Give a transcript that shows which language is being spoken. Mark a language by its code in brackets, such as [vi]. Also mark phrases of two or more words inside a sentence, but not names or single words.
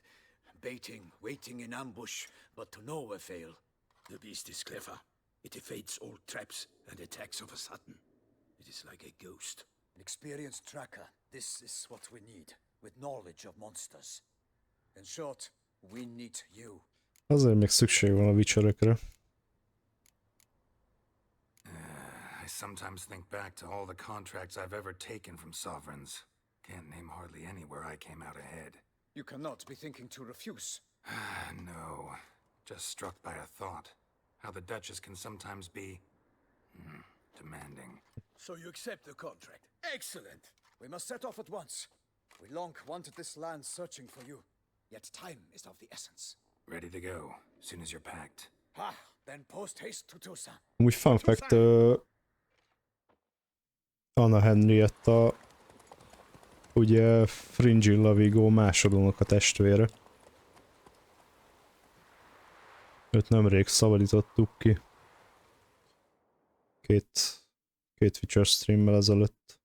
[en] Baiting, waiting in ambush, but to no avail. The beast is clever. It evades all traps and attacks of a sudden. It is like a ghost. An experienced tracker, this is what we need, with knowledge of monsters. In short, we need you. [hu] Azért még szükség van a Witcherekre. [en] I sometimes think back to all the contracts I've ever taken from sovereigns. Can't name hardly any where I came out ahead. You cannot be thinking to refuse. No, just struck by a thought. How the Duchess can sometimes be... demanding. So you accept the contract. Excellent. We must set off at once. We long wanted this land searching for you, yet time is of the essence. Ready to go, soon as you're packed. Ah, then post haste to Toussaint. [hu] Úgy [en] fun fact, [hu] Anna Henrietta ugye Fringilla Vigo másodónak a testvére. Őt nemrég szabadítottuk ki. Két Twitcher streammel ezelőtt.